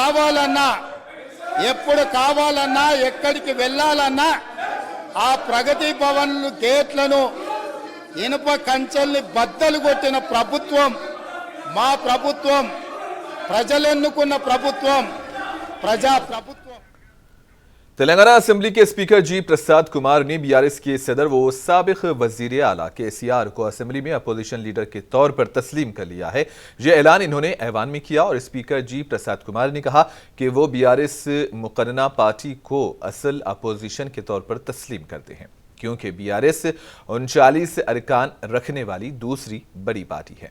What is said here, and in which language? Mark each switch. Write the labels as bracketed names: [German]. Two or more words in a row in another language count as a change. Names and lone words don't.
[Telugu] కావాలన్నా ఎక్కడికి వెళ్ళాలన్నా ఆ ప్రగతి భవన్లు గేట్లను, ఇనుప కంచెల్ని బద్దలు కొట్టిన ప్రభుత్వం మా ప్రభుత్వం, ప్రజలెన్నుకున్న ప్రభుత్వం, ప్రజా ప్రభుత్వం. [Urdu] تلنگانہ اسمبلی کے اسپیکر جی پرساد کمار نے BRS کے صدر و سابق وزیر اعلیٰ KCR کو اسمبلی میں اپوزیشن لیڈر کے طور پر تسلیم کر لیا ہے۔ یہ اعلان انہوں نے ایوان میں کیا اور اسپیکر جی پرساد کمار نے کہا کہ وہ BRS مقننہ پارٹی کو اصل اپوزیشن کے طور پر تسلیم کرتے ہیں، کیونکہ BRS 39 ارکان رکھنے والی دوسری بڑی پارٹی ہے۔